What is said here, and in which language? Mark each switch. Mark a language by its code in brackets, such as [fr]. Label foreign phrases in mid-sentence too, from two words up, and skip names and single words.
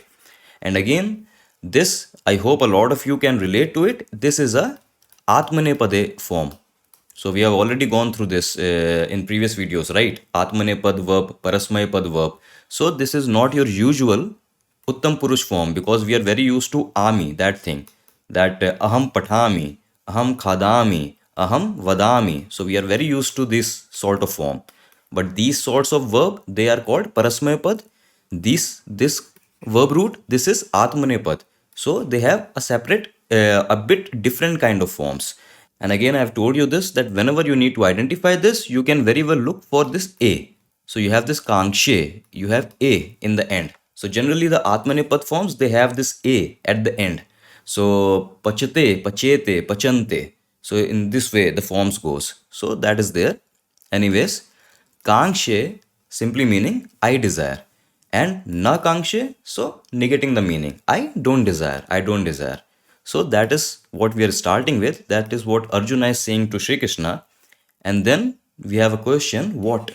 [en] And again, this I hope a lot of you can relate to it. This is a atmanepade form. So we have already gone through this in previous videos, right? Atmanepad verb, parasmay-pad verb. So this is not your usual [sa] Uttam Purush [en] form, because we are very used to ami, that thing. [sa] That aham pathami, aham khadami, aham vadami. [en] So we are very used to this sort of form. But these sorts of verb, they are called parasmay-pad. This verb root, this is atmanepad. So they have a separate, a bit different kind of forms. And again, I have told you this, that whenever you need to identify this, you can very well look for this A. So you have this kankshe, you have A in the end. So generally the atmanepad forms, they have this A at the end. [sa] So pachate, pachete, pachante. [en] So in this way the forms goes. So that is there. Anyways, kankshe simply meaning I desire. And [sa] na kankshe, [en] so negating the meaning. I don't desire, I don't desire. So that is what we are starting with. That is what Arjuna is saying to Shri Krishna. And then we have a question, what?